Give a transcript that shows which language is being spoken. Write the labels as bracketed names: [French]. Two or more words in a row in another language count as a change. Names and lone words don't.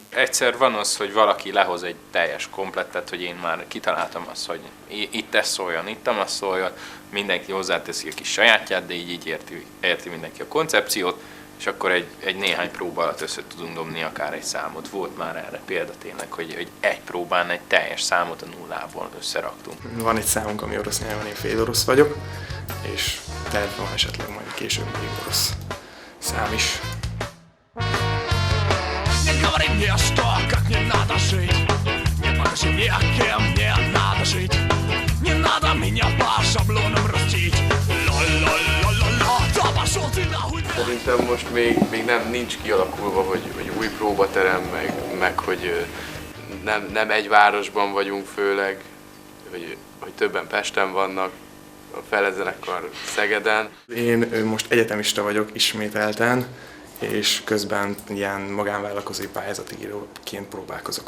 [Hungarian] Egyszer van az, hogy valaki lehoz egy teljes komplettet, hogy én már kitaláltam azt, hogy itt ez szóljon, itt az szóljon, mindenki hozzáteszi a kis sajátját, de így érti mindenki a koncepciót, és akkor egy néhány próba alatt össze tudunk dobni akár egy számot. Volt már erre példa tényleg, hogy egy próbán egy teljes számot a nullából összeraktunk. Van egy számunk, ami orosz nyelven, én fél orosz vagyok, és terv van esetleg majd később még orosz szám is. [Russian] Не говори мне, что как не надо жить. Не покажи мне, кем мне надо жить. Не надо меня по шаблонам растить. Ла-ла-ла-ла-ла, да пошел ты нахуй. [Hungarian] Szerintem most még nincs kialakulva, hogy új próbaterem, meg hogy nem egy városban vagyunk főleg, hogy többen Pesten vannak, a Fele-zenekar Szegeden. Én most egyetemista vagyok ismételten, és közben ilyen magánvállalkozói pályázatíróként próbálkozok.